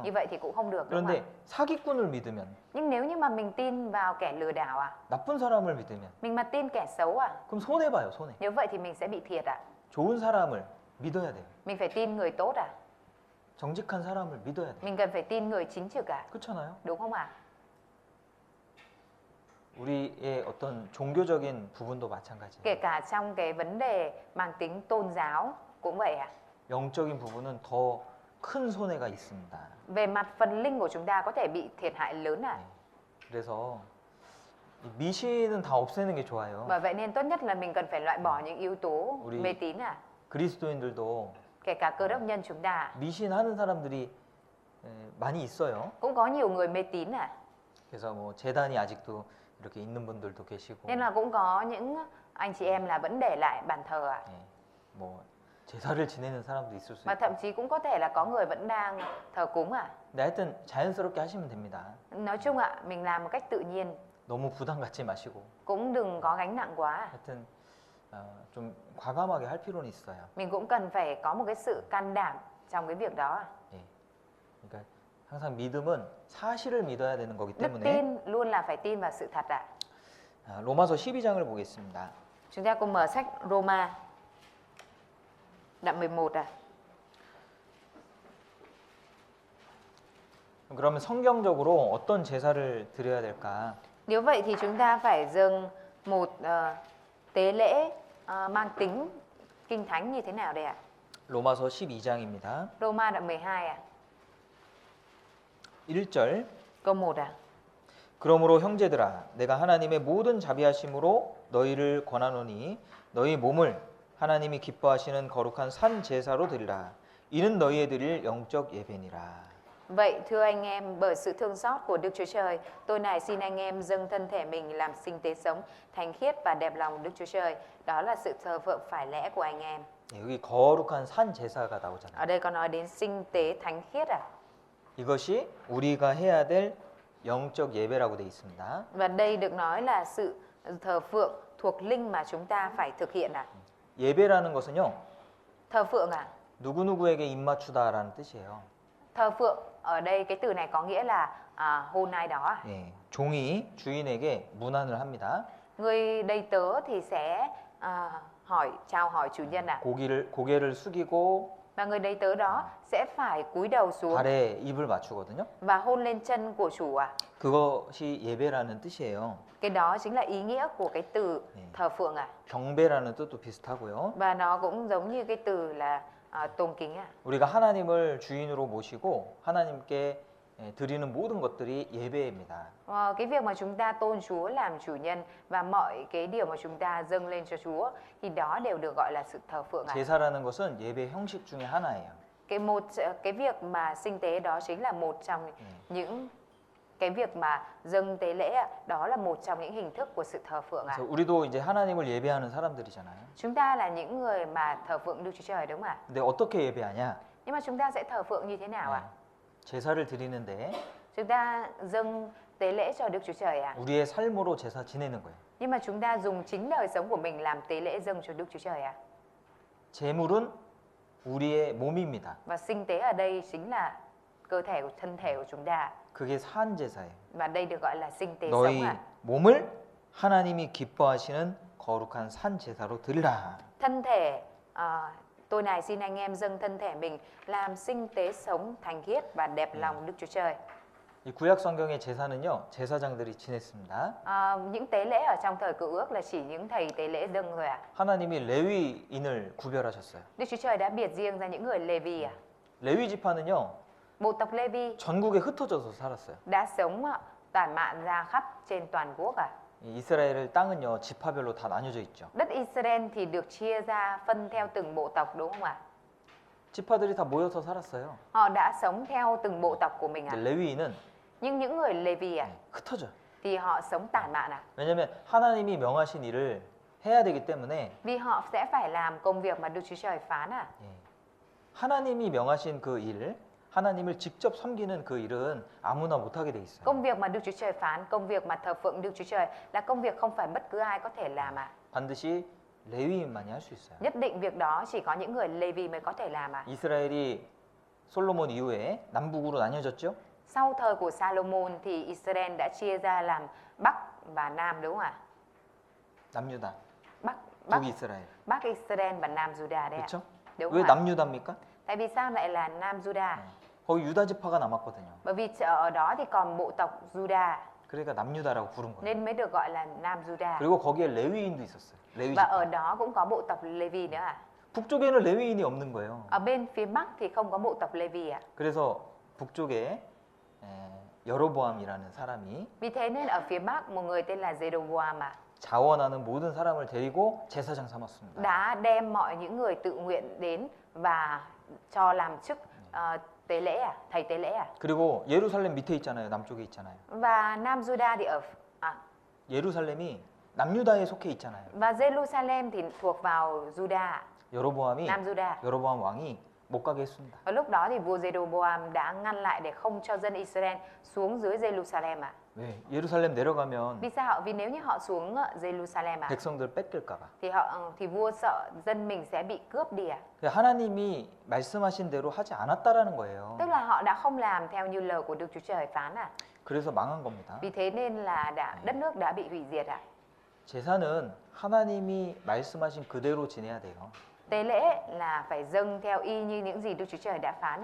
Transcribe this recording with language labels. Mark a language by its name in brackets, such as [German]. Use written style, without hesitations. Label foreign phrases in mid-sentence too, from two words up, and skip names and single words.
[Vietnamese] Như vậy thì cũng không được đúng không [Korean] 그런데 [Vietnamese] ạ? [Korean] 사기꾼을 믿으면 [Vietnamese] Nhưng nếu như mà mình tin vào kẻ lừa đảo à, [Korean] 나쁜 사람을 믿으면 [Vietnamese] mình mà tin kẻ xấu à, [Korean] 그럼 손해 봐요, 손해. [Vietnamese] nếu vậy thì mình sẽ bị thiệt à? [Korean] 좋은 사람을 믿어야 돼요. [Vietnamese] Mình phải tin người tốt à? [Korean] 정직한 사람을 믿어야 돼. [Vietnamese] Mình cần phải tin người chính trực à? [Korean] 그렇잖아요. [Vietnamese] Đúng không ạ? [Korean] 우리의 어떤 종교적인 부분도 마찬가지예요. [Vietnamese] Kể cả trong cái vấn đề mang tính tôn giáo cũng vậy ạ. [Korean] 영적인 부분은 더 큰 손해가 있습니다. Về mặt phần linh của chúng ta có thể bị thiệt hại lớn à? 네. 그래서 이 미신은 다 없애는 게 좋아요. [Vietnamese] Bởi vậy nên tốt nhất là mình cần phải loại bỏ những yếu tố [Korean] Uri- [Vietnamese] mê tín à? [Korean] 그리스도인들도 [Vietnamese] Kể cả cơ đốc nhân chúng ta [Korean] 미신 하는 사람들이 많이 있어요. [Vietnamese] cũng có nhiều người mê tín à? [Korean] 그래서 뭐 재단이 아직도 이렇게 있는 분들도 계시고, [Vietnamese] Nên là cũng có những anh chị em là vẫn để lại bàn thờ à? [Korean] 예, 뭐 제사를 지내는 사람도 있을 수 [Vietnamese] Mà [Korean] 있고. [Vietnamese] thậm chí cũng có thể là có người vẫn đang thờ cúng à? [Korean] 근데 하여튼 자연스럽게 하시면 됩니다. [Vietnamese] Nói chung ạ, mình làm một cách tự nhiên, [Korean] 너무 부담 갖지 마시고, [Vietnamese] cũng đừng có gánh nặng quá. [Korean] 하여튼 좀 과감하게 할 필요는 있어요. [Vietnamese] Mình cũng cần phải có một cái sự can đảm trong cái việc đó. [Korean] 예. 그러니까 항상 믿음은 사실을 믿어야 되는 거기 [Vietnamese] Đức [Korean] 때문에 [Vietnamese] tin luôn là phải tin vào sự thật ạ. [Korean] 로마서 12장을 보겠습니다. [Vietnamese] Chúng ta cùng mở sách Roma đoạn 11 ạ. [Korean] 그러면 성경적으로 어떤 제사를 드려야 될까? [Vietnamese] Nếu vậy thì chúng ta phải dâng một tế lễ mang tính kinh thánh như thế nào đây ạ? [Korean] 로마서 12장입니다. [Vietnamese] Roma đoạn 12 ạ. [Korean] 1절. [Vietnamese] Câu 1 ạ. [Korean] 그러므로 형제들아 내가 하나님의 모든 자비하심으로 너희를 권하노니 너희 몸을 하나님이 기뻐하시는 거룩한 산 제사로 드리라. 이는 너희의 드릴 영적 예배니라. [Vietnamese] Vậy thưa anh em, bởi sự thương xót của Đức Chúa Trời, tôi này xin anh em dâng thân thể mình làm sinh tế sống, thánh khiết và đẹp lòng Đức Chúa Trời. Đó là sự thờ phượng phải lẽ của anh em. [Korean] 여기 거룩한 산 제사가 나오잖아요. [Vietnamese] Ở đây có nói đến sinh tế thánh khiết à? [Korean] 이것이 우리가 해야 될 영적 예배라고 돼 있습니다. [Vietnamese] Và đây được nói là sự thờ phượng thuộc linh mà chúng ta phải thực hiện à? [Korean] 예배라는 것은요. [Vietnamese] Thờ phượng à? [Korean] 누구누구에게 입맞추다라는 뜻이에요. [Vietnamese] Thờ phượng ở đây cái từ này có nghĩa là hôn ai đó à? [Korean] 예, 종이 주인에게 문안을 합니다. [Vietnamese] Người đầy tớ thì sẽ chào hỏi chủ nhân à? [Korean] 고개를 숙이고 [Vietnamese] Và người đầy tớ đó sẽ phải cúi đầu xuống [Korean] 발에 입을 맞추거든요. [Vietnamese] và hôn lên chân của chủ à? [Korean] 그것이 예배라는 뜻이에요. [Vietnamese] Cái đó chính là ý nghĩa của cái từ thờ phượng à? [Korean] 경배라는 뜻도 비슷하고요. [Vietnamese] Và nó cũng giống như cái từ là tôn kính à? [Korean] 우리가 하나님을 주인으로 모시고 하나님께 드리는 모든 것들이 예배입니다. [Vietnamese] Cái việc mà chúng ta tôn Chúa làm chủ nhân và mọi cái điều mà chúng ta dâng lên cho Chúa thì đó đều được gọi là sự thờ phượng à? [Korean] 제사라는 것은 예배 형식 중에 하나예요. [Vietnamese] Cái việc mà sinh tế đó chính là một trong những cái việc mà dâng tế lễ à, đó là một trong những hình thức của sự thờ phượng à? [Korean] 그래서 우리도 이제 하나님을 예배하는 사람들이잖아요. [Vietnamese] Chúng ta là những người mà thờ phượng Đức Chúa Trời đúng không ạ? [Korean] 근데 어떻게 예배하냐? [Vietnamese] Nhưng mà chúng ta sẽ thờ phượng như thế nào ạ? [Korean] 제사를 드리는데 [Vietnamese] Chúng ta dâng tế lễ cho Đức Chúa Trời ạ. [Korean] 우리의 삶으로 제사 지내는 거예요. [Vietnamese] Nhưng mà chúng ta dùng chính đời sống của mình làm tế lễ dâng cho Đức Chúa Trời ạ. [Korean] 제물은 우리의 몸입니다. [Vietnamese] Và sinh tế ở đây chính là cơ thể của thân thể của chúng ta. [Korean] 그게 산 제사예요. [Vietnamese] Và đây được gọi là sinh tế [Korean] 너희 [Vietnamese] sống ạ. [Korean] 몸을 하나님이 기뻐하시는 거룩한 산 제사로 드리라. [Vietnamese] Thân thể tôi này xin anh em dâng thân thể mình làm sinh tế sống thánh khiết và đẹp lòng Đức Chúa Trời. [Korean] 이 구약 성경의 제사는요 제사장들이 지냈습니다. [Vietnamese] Những tế lễ ở trong thời Cựu Ước là chỉ những thầy tế lễ dâng thôi ạ. [Korean] 하나님이 레위인을 구별하셨어요. [Vietnamese] Đức Chúa Trời đã biệt riêng ra những người Lê-vi ạ. [Korean] 레위 지파는요 [Vietnamese] Bộ tộc Lê-vi [Korean] 전국에 흩어져서 살았어요. [Vietnamese] đã sống tản mạn ra khắp trên toàn quốc ạ. [Korean] 이 이스라엘 땅은요 지파별로 다 나뉘어져 있죠. [Vietnamese] Đất Israel thì được chia ra phân theo từng bộ tộc đúng không ạ? [Korean] 지파들이 다 모여서 살았어요. [Vietnamese] Họ đã sống theo từng bộ tộc của mình ạ. [Korean] 근데 레위인은 [Vietnamese] Nhưng những người Lê-vi ạ [Korean] 흩어져. [Vietnamese] thì họ sống tản mạn ạ. [Korean] 왜냐하면 하나님이 명하신 일을 해야 되기 때문에 [Vietnamese] Vì họ sẽ phải làm công việc mà Đức Chúa Trời phán ạ. [Korean] 하나님이 명하신 그 일, 하나님을 직접 섬기는 그 일은 아무나 못하게 돼 있어요. [Vietnamese] Công việc mà Đức Chúa Trời phán, công việc mà thờ phượng Đức Chúa Trời là công việc không phải bất cứ ai có thể làm ạ. [Korean] 반드시 레위인만이 할 수 있어요. [Vietnamese] Nhất định việc đó chỉ có những người Lê-vi mới có thể làm ạ. [Korean] 이스라엘이 솔로몬 이후에 남북으로 나뉘어졌죠. [Vietnamese] Sau thời của Salomon thì Israel đã chia ra làm Bắc và Nam đúng không ạ? [Korean] 남유다, [Vietnamese] Bắc [Korean] 북이스라엘. [Vietnamese] Bắc Israel và Nam Juda đấy ạ. [Korean] 그렇죠? [Vietnamese] Đúng [Korean] 왜 [Vietnamese] không ạ? [Korean] 남유다입니까? [Vietnamese] Tại vì sao lại là Nam Juda? [Korean] 거기 유다 지파가 남았거든요. [Vietnamese] Bởi vì ở đó thì còn bộ tộc Juda [Korean] 그러니까 남유다라고 부른 거예요. [Vietnamese] nên mới được gọi là Nam Juda. [Korean] 그리고 거기에 레위인도 있었어요. 레위 [Vietnamese] Và [Korean] 지파. [Vietnamese] ở đó cũng có bộ tộc Levi nữa à? [Korean] 북쪽에는 레위인이 없는 거예요. [Vietnamese] Ở bên phía Bắc thì không có bộ tộc Levi à? [Korean] 그래서 북쪽에 여로보암이라는 사람이 [Vietnamese] Vì thế nên ở phía Bắc một người tên là Jeroboam [Korean] 자원하는 모든 사람을 데리고 제사장 삼았습니다. [Vietnamese] đã đem mọi những người tự nguyện đến và cho làm chức tế lễ thầy tế lễ [Korean] 그리고 예루살렘 밑에 있잖아요. 남쪽에 있잖아요. [Vietnamese] Và Nam Juda thì ở [Korean] 예루살렘이 남유다에 속해 있잖아요. [Vietnamese] và Jerusalem thì thuộc vào Juda, [Korean] 여로보암이 [Vietnamese] Nam Juda. [Korean] 여로보암 왕이 못 가게 했습니다. [Vietnamese] Ở lúc đó thì vua Jeroboam đã ngăn lại để không cho dân Israel xuống dưới Jerusalem [Korean] 왜? 예루살렘 내려가면 [Vietnamese] Vì sao? Vì nếu như họ xuống Jerusalem [Korean] 백성들 뺏길까 봐. [Vietnamese] thì vua sợ dân mình sẽ bị cướp đi [Korean] 하나님이 말씀하신 대로 하지 않았다라는 거예요. [Vietnamese] Tức là họ đã không làm theo như lời của Đức Chúa Trời phán [Korean] 그래서 망한 겁니다. [Vietnamese] Vì thế nên là đất nước đã bị hủy diệt [Korean] 제사는 하나님이 말씀하신 그대로 지내야 돼요. [Vietnamese] Tế lễ là phải dâng theo y như những gì Đức Chúa Trời đã phán